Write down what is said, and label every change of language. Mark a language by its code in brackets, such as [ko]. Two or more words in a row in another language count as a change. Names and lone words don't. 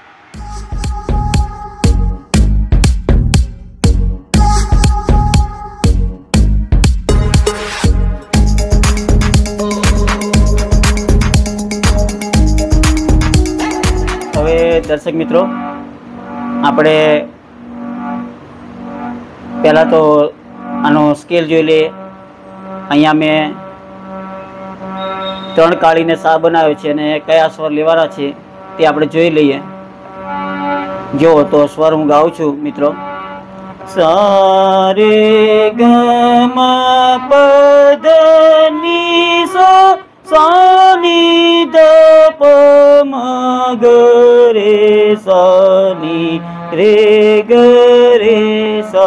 [gu] હવે દર્શક મિત્રો આપણે પહેલાં તો આનો સ્કેલ જોઈ લઈએ। અહીંયા મેં 3 કાળીને સા બનાવ્યો છે અને કયા સ્વર લેવાના છે તે આપણે જોઈ લઈએ। જો તો સ્વર હું ગાઉં છું મિત્રો। सा रे ग म प ध नि सा सा नि ध प म ग रे सा नि रे ग रे सा।